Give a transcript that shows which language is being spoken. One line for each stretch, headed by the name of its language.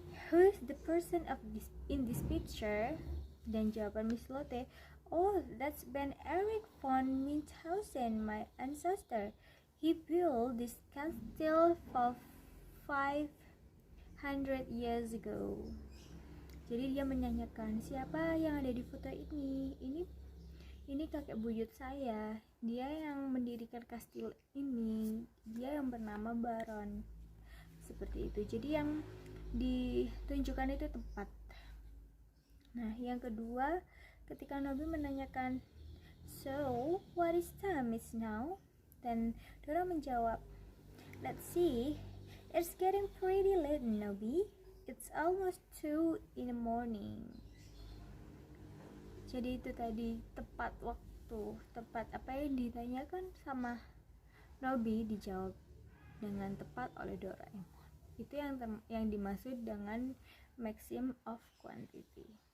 English: Who's the person in this picture?
Indonesian: Dan jawaban
English: Miss Lotte, oh, that's Ben Eric von Münchhausen, my ancestor. He built this castle for 500 years ago.
Indonesian: Jadi dia menanyakan siapa yang ada di foto ini. Ini kakek buyut saya, dia yang mendirikan kastil ini, dia yang bernama Baron. Seperti itu. Jadi yang ditunjukkan itu tepat. Nah, yang kedua, ketika Nobby menanyakan,
English: so what is time is now?
Indonesian: Dan Dora menjawab,
English: let's see, it's getting pretty late, Nobby. It's almost 2 in the morning.
Indonesian: Jadi itu tadi tepat waktu, tepat apa yang ditanyakan sama Nobby dijawab dengan tepat oleh Doraemon. Itu yang dimaksud dengan maxim of quantity.